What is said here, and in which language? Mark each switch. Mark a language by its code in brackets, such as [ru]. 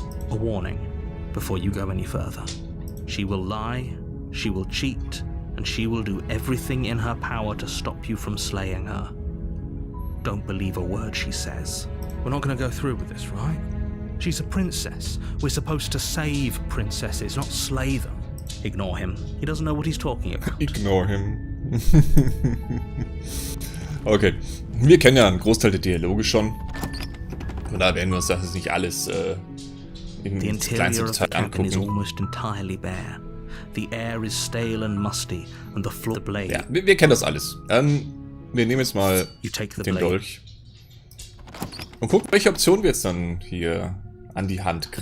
[en] A warning before you go any further. She will lie, she will cheat, and she will do everything in her power to stop you from slaying her. Don't believe a word she says. We're not going to go through with this, right? She's a princess. We're supposed to save princesses, not slay them. Ignore him. He doesn't know what he's talking about. Ignore him. Okay. [de] Wir kennen ja einen Großteil der Dialoge schon. Und da werden wir uns das nicht alles im kleinsten Detail angucken. [en] Is almost entirely bare. The air is stale and musty, and the floor blade. [de] Ja, wir kennen das alles. Wir nehmen jetzt mal den Dolch. Und gucken, welche Option wir jetzt dann hier an die Hand kriegen.